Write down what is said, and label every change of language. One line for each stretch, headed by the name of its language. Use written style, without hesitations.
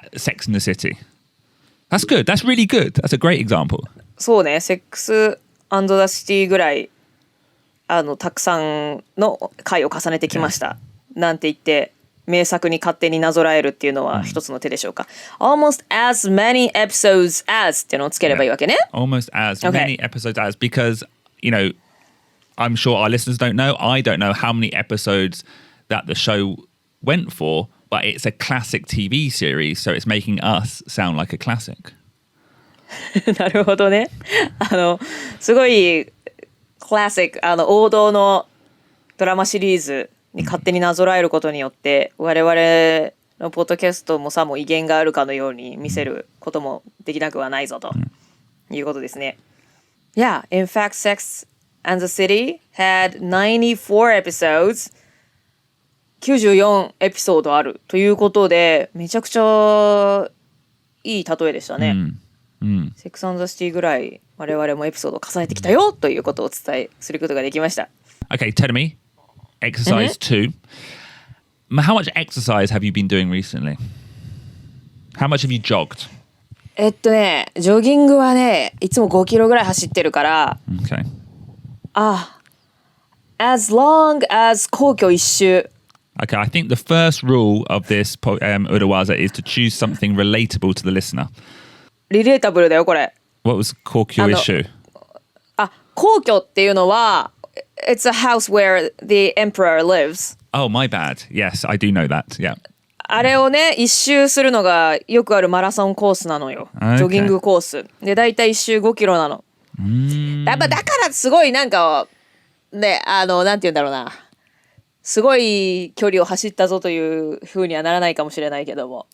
English: Sex and the City. That's good. That's really good. That's a great example.
Japanese: そうね、セックス&ザ・シティぐらいたくさんの回を重ねてきました。なんて言って名作に勝手になぞらえるっていうのは一つの手でしょうか。
English: Almost as many episodes as
Japanese: っていうのをつければいいわけね。
English: Almost as many episodes as, because I'm sure our listeners don't know. I don't know how many episodes that the show went for, but it's a classic TV series, so it's making us sound like a classic.
Japanese: なるほどね。すごいクラシック、王道のドラマシリーズに勝手になぞらえることによって、我々のポッドキャストもさも威厳があるかのように見せることもできなくはないぞということですね。
English: Yeah, in fact, Sex and the City had 94 episodes.
Japanese: 94エピソードあるということで、めちゃくちゃいい例えでしたね。セックス&ザ・シティぐらい我々もエピソードを重ねてきたよということをお伝えすることができました。
English: Okay, tell me. Exercise 2. How much exercise have you been doing recently? How much have you jogged?
Japanese: ジョギングはね、いつも5キロぐらい走ってるから、
English: Okay. as long as
Japanese: 皇居一周。
English: Okay, I think the first rule of this Urawaza is to choose something relatable to the listener.
Japanese: リレータブルだよ、これ。
English: What was Kokyo issue?
Japanese: 皇居っていうのは、
English: it's a house where the emperor lives. Oh, my bad. Yes, I do know that. Yeah.
Japanese: あれをね、一周するのがよくあるマラソンコースなのよ。
English: Okay.
Japanese: ジョギングコース。で、だいたい一周5キロなの。やっぱだからすごいなんか、ね、なんて言うんだろうな。すごい距離を走ったぞという風にはならないかもしれないけども。